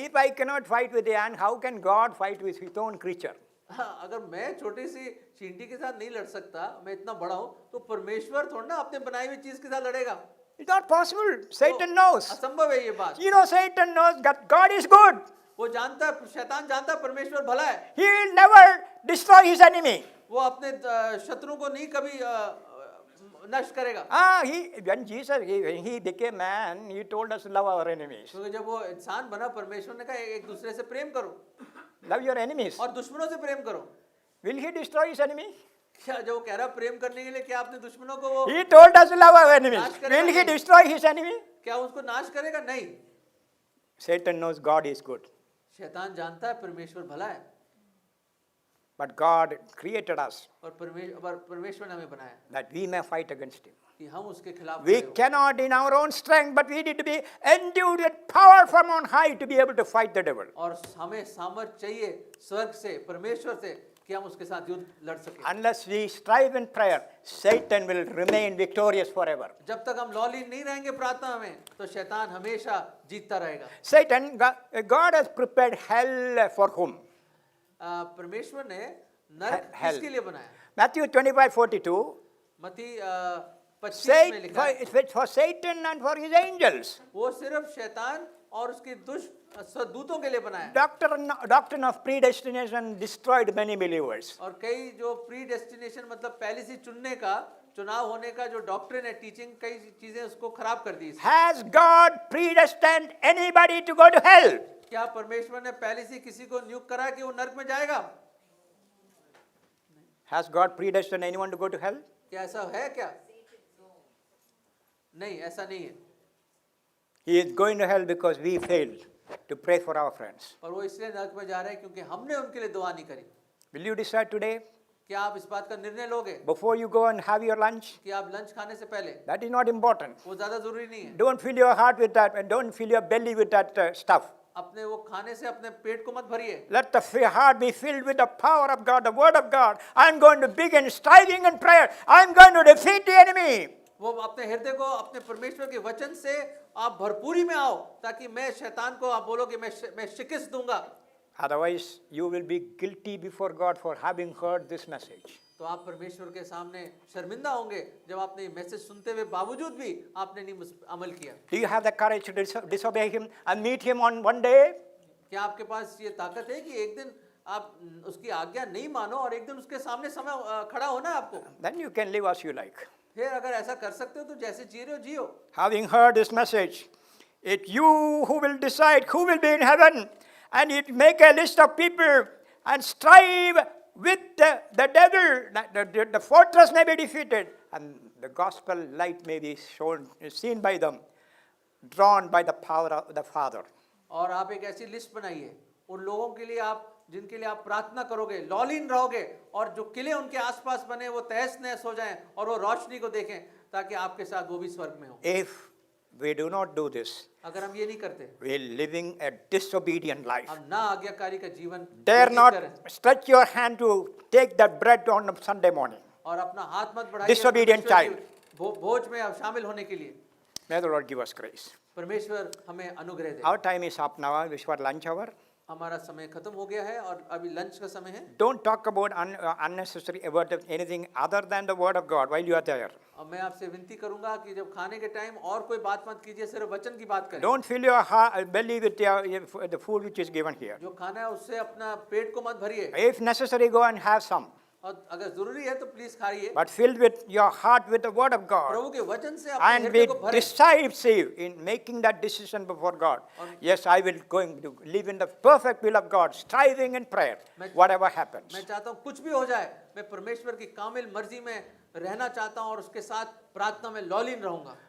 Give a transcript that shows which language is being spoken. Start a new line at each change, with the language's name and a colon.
English: if I cannot fight with the ant, how can God fight with his own creature?
Hindi: हाँ, अगर मैं छोटी सी चींटी के साथ नहीं लड़ सकता, मैं इतना बड़ा हूँ, तो परमेश्वर थोड़ा ना अपने बनाई हुई चीज के साथ लड़ेगा।
English: It's not possible. Satan knows.
Hindi: असंभव है ये बात।
English: Satan knows that God is good.
Hindi: वो जानता है, शैतान जानता है परमेश्वर भला है।
English: He will never destroy his enemy.
Hindi: वो अपने शत्रु को नहीं कभी नष्ट करेगा।
English: When Jesus when he became man, he told us to love our enemies.
Hindi: क्योंकि जब वो इंसान बना, परमेश्वर ने कहा एक दूसरे से प्रेम करो।
English: Love your enemies.
Hindi: और दुश्मनों से प्रेम करो।
English: Will he destroy his enemy?
Hindi: क्या जो वो कह रहा प्रेम करने के लिए क्या अपने दुश्मनों को वो
English: He told us to love our enemies. Will he destroy his enemy?
Hindi: क्या उसको नाश करेगा? नहीं।
English: Satan knows God is good.
Hindi: शैतान जानता है परमेश्वर भला है।
English: But God created us
Hindi: और परमेश्वर ने हमें बनाया
English: that we may fight against him.
Hindi: कि हम उसके खिलाफ
English: We cannot in our own strength, but we need to be endued with power from on high to be able to fight the devil.
Hindi: और हमें सामर्थ चाहिए स्वर्ग से, परमेश्वर से, कि हम उसके साथ युद्ध लड़ सकें।
English: Unless we strive in prayer, Satan will remain victorious forever.
Hindi: जब तक हम लॉलीन नहीं रहेंगे प्रार्थना में, तो शैतान हमेशा जीतता रहेगा।
English: Satan, God has prepared hell for whom?
Hindi: परमेश्वर ने नरक किसके लिए बनाया?
English: Matthew 25:42
Hindi: मत्ती 25 में लिखा है,
English: for Satan and for his angels.
Hindi: वो सिर्फ शैतान और उसके दुष्ट दूतों के लिए बनाया।
English: Doctrine of predestination destroyed many believers.
Hindi: और कई जो प्री डेस्टिनेशन मतलब पहले से चुनने का, चुनाव होने का जो डॉक्ट्रिन है, टीचिंग, कई चीजें उसको खराब कर दी।
English: Has God predestined anybody to go to hell?
Hindi: क्या परमेश्वर ने पहले से किसी को नियुक्त करा कि वो नरक में जाएगा?
English: Has God predestined anyone to go to hell?
Hindi: क्या ऐसा है क्या? नहीं, ऐसा नहीं है।
English: He is going to hell because we failed to pray for our friends.
Hindi: और वो इसलिए नरक में जा रहे हैं क्योंकि हमने उनके लिए दुआ नहीं करी।
English: Will you decide today,
Hindi: क्या आप इस बात का निर्णय लोगे
English: before you go and have your lunch?
Hindi: कि आप लंच खाने से पहले?
English: That is not important.
Hindi: वो ज्यादा जरूरी नहीं है।
English: Don't fill your heart with that and don't fill your belly with that stuff.
Hindi: अपने वो खाने से अपने पेट को मत भरिए।
English: Let the heart be filled with the power of God, the word of God. I'm going to begin striving in prayer. I'm going to defeat the enemy.
Hindi: वो अपने हृदय को अपने परमेश्वर के वचन से आप भरपूरी में आओ ताकि मैं शैतान को आप बोलोगे मैं शिकस्त दूंगा।
English: Otherwise, you will be guilty before God for having heard this message.
Hindi: तो आप परमेश्वर के सामने शर्मिंदा होंगे जब आपने ये मैसेज सुनते हुए बावजूद भी आपने नहीं अमल किया।
English: Do you have the courage to disobey Him and meet Him on one day?
Hindi: क्या आपके पास ये ताकत है कि एक दिन आप उसकी आज्ञा नहीं मानो और एक दिन उसके सामने समय खड़ा होना है आपको?
English: Then you can live as you like.
Hindi: फिर अगर ऐसा कर सकते हो तो जैसे जी रहे हो जियो।
English: Having heard this message, it's you who will decide who will be in heaven, and you make a list of people and strive with the devil. The fortress may be defeated, and the gospel light may be seen by them, drawn by the power of the Father.
Hindi: और आप एक ऐसी list बनाइए उन लोगों के लिए आप जिनके लिए आप प्रार्थना करोगे, लॉलीन रहोगे और जो किले उनके आसपास बने वो तहस नहस हो जाएं और वो रोशनी को देखें ताकि आपके साथ वो भी स्वर्ग में हो।
English: If we do not do this,
Hindi: अगर हम ये नहीं करते,
English: we're living a disobedient life.
Hindi: हम ना आज्ञाकारी का जीवन
English: Dare
Hindi: व्यतीत
English: not
Hindi: करें
English: stretch your hand to take that bread on a Sunday morning.
Hindi: और अपना हाथ मत बढ़ाइए
English: Disobedient
Hindi: परमेश्वर
English: child.
Hindi: की भोज में आप शामिल होने के लिए।
English: May the Lord give us grace.
Hindi: परमेश्वर हमें अनुग्रह दे।
English: Our time is up now. It's for lunch hour.
Hindi: हमारा समय खत्म हो गया है और अभी लंच का समय है।
English: Don't talk about unnecessary about anything other than the word of God while you are there.
Hindi: और मैं आपसे विनती करूंगा कि जब खाने के टाइम और कोई बात मत कीजिए, सिर्फ वचन की बात करें।
English: Don't fill your belly with the food which is given here.
Hindi: जो खाना है उससे अपना पेट को मत भरिए
English: If necessary, go and have some.
Hindi: और अगर जरूरी है तो प्लीज खाइए,
English: But filled with your heart with the word of God.
Hindi: प्रभु के वचन से अपने
English: And
Hindi: हृदय
English: be
Hindi: को भरें।
English: decisive in making that decision before God. Yes, I will going to live in the perfect will of God, striving in prayer, whatever happens.
Hindi: मैं चाहता हूँ कुछ भी हो जाए, मैं परमेश्वर की कामिल मर्जी में रहना चाहता हूँ और उसके साथ प्रार्थना में लॉलीन रहूंगा।